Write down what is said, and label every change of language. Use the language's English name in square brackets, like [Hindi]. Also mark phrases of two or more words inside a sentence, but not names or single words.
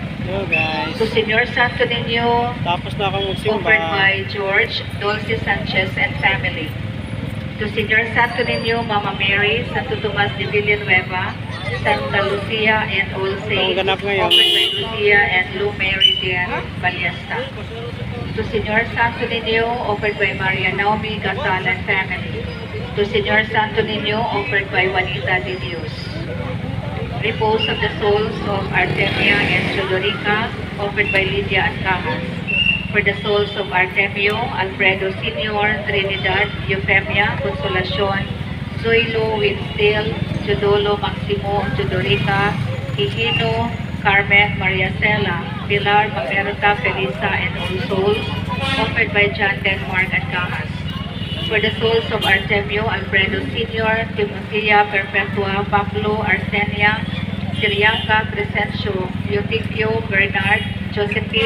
[English] Hello guys. To Senior Santo Niño, [Filipino] Tapos na akong magsimba. [English] offered by George Dulce Sanchez and family. To Senior Santo Niño, Mama Mary, Santo Tomas de Villanueva, Santa Lucia and All Saints, [Filipino] ganap ngayon. [English] offered by Lucia and Lou Mary Dian Ballesta. To Senior Santo Niño, offered by Maria Naomi Gasal and family. To Senior Santo Niño, offered by Juanita de Dios. Repose of the souls of Artemia and Jodorica, offered by Lydia and Cajas. For the souls of Artemio, Alfredo Sr., Trinidad, Eufemia, Consolacion, Zoilo, Winstil, Jodolo, Maximo, Jodorica, Hihino, Carmen, Maria Cela, Pilar, Mamerta, Felisa, and all souls, offered by John Denmark and Cajas. For the souls of Artemio, Alfredo Sr., Timothea, Perpetua, Pablo, Arsenia, Siriaca, Crescencio, Eutiquio, Bernard, Josephine,